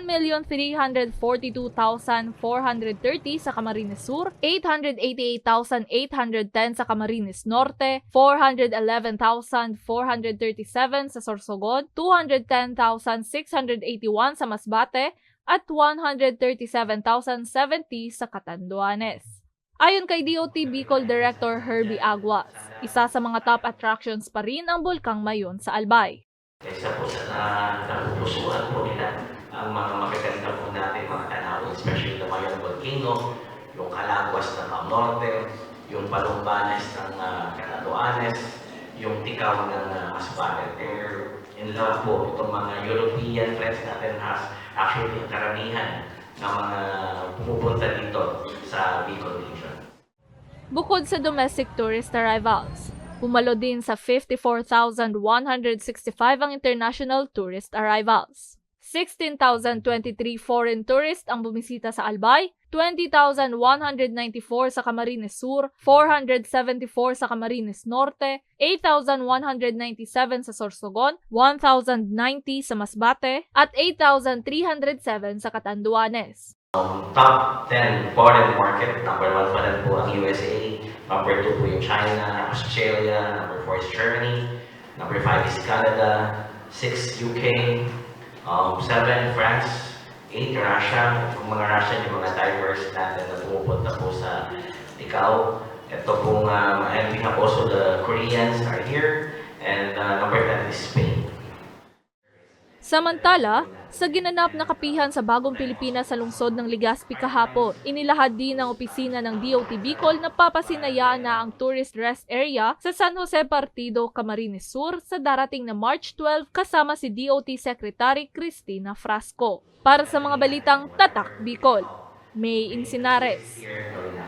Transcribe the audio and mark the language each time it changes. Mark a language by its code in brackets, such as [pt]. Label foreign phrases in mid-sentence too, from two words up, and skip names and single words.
[tl] 1,342,430 sa Camarines Sur, 888,810 sa Camarines Norte, 411,437 sa Sorsogon, 210,681 sa Masbate, at 137,070 sa Catanduanes. Ayon kay DOT Bicol Director Herbie Aguas, isa sa mga [en] top attractions [tl] pa rin ang Bulkang Mayon sa Albay. Isa po sa napupusuan po nila ang mga magaganda po natin mga tanawin, [en] especially the Mayon Volcano, [tl] yung Calagwas ng Norte, yung Balumbanes ng Catanduanes, yung Tikaw ng Masbate. [en] They're in love [tl] po itong mga [en] European friends [tl] natin actually yung karamihan ng mga pumupunta dito sa Bicol region. Bukod sa [en] domestic tourist arrivals, [tl] pumalo din sa 54,165 ang [en] international tourist arrivals. [tl] 16,023 [en] foreign tourists [tl] ang bumisita sa Albay, 20,194 sa Camarines Sur, 474 sa Camarines Norte, 8,197 sa Sorsogon, 1,090 sa Masbate, at 8,307 sa Catanduanes. [en] Top 10 foreign market, number 1 [tl] pa rin po ang [en] USA, number 2 po yung China, Australia, number 4 is Germany, number 5 is Canada, 6 UK, 7 France, 8 Russia. [tl] Yung mga Russian, yung mga divers natin na pumupunta po sa Ticao. Ito pong, [en] and we have also the Koreans are here, and number 10 is Spain. [tl] Samantala, sa ginanap na kapihan sa Bagong Pilipinas sa lungsod ng Legazpi kahapon, inilahad din ng opisina ng DOT Bicol na papasinayaan na ang [en] tourist rest area [tl] sa San Jose Partido, Camarines Sur sa darating na March 12 kasama si DOT Secretary Cristina Frasco. Para sa mga balitang Tatak Bicol, May Insinares.